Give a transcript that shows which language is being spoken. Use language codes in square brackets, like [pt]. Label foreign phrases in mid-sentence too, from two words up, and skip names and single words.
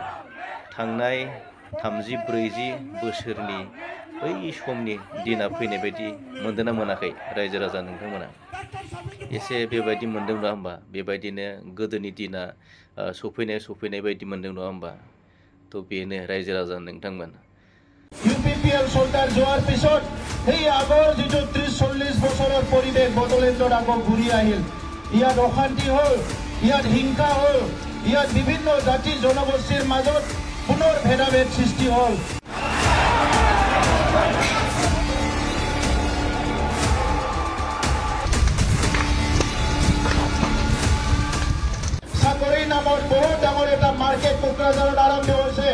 [brx] थांनाय 30-40 बोसोरनि बै समनि दिना फैनाय बायदि मोनदोंना मोनाखै रायजो राजा नोंथांमोना? एसे बेबायदि मोनदों नङा होमबा? बेबायदिनो गोदोनि दिना सफैनाय बायदि मोनदों नङा होमबा? थ' बेनो रायजो राजा नोंथांमोन। [as] UPPL চৰকাৰ যোৱাৰ পিছত সেই আগৰ যিটো 30-40 বছৰৰ পৰিৱেশ বড়োলেণ্ডত আকৌ ঘূৰি আহিল। ইয়াত অশান্তি হ'ল, ইয়াত হিংসা হ'ল, ইয়াত বিভিন্ন জাতি জনগোষ্ঠীৰ মাজত পুনৰ ভেদাভেদ সৃষ্টি হ'ল। চাকৰিৰ নামত বহুত ডাঙৰ এটা মাৰ্কেট কোকৰাঝাৰত আৰম্ভ হৈছে।